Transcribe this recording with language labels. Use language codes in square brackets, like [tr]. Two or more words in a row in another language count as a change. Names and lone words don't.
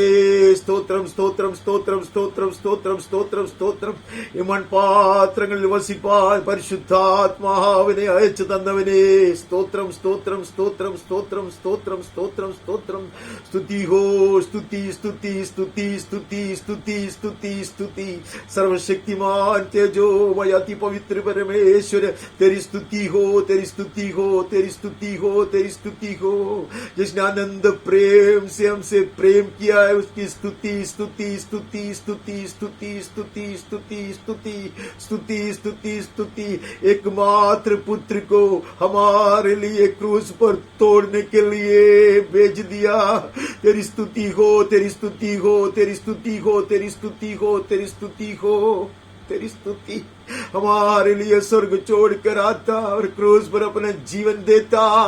[ml] സ്തോത്രം സ്തോത്രം സ്തോത്രം സ്തോത്രം സ്തോത്രം സ്തോത്രം സ്തോത്രം ഈ മൺപാത്രങ്ങളിൽ വസിപ്പാൻ പരിശുദ്ധാത്മാവിനെ അയച്ചു തന്നവനേ സ്തോത്രം സ്തോത്രം സ്തോത്രം സ്തോത്രം സ്തോത്രം സ്തോത്രം സ്തോത്രം സ്തുതി ഹോ സ്തുതി സ്തുതി സ്തുതി സ്തുതി സ്തുതി സ്തുതി സ്തുതി സർവശക്തിമാൻ [hi] तेजोमय अति पवित्र परमेश्वर तेरी स्तुति हो तेरी स्तुति हो तेरी स्तुति हो तेरी स्तुति हो जिसने आनंद प्रेम से हमसे प्रेम किया है उसकी स्तुति स्तुति स्तुति स्तुति स्तुति स्तुति स्तुति स्तुति स्तुति स्तुति स्तुति एकमात्र पुत्र को हमारे लिए क्रूस पर तोड़ने के लिए भेज दिया तेरी स्तुति हो तेरी स्तुति हो तेरी स्तुति हो तेरी स्तुति हो तेरी स्तुति हो तेरी स्तुति हमारे लिए स्वर्ग छोड़कर आता और क्रूस पर अपना जीवन देता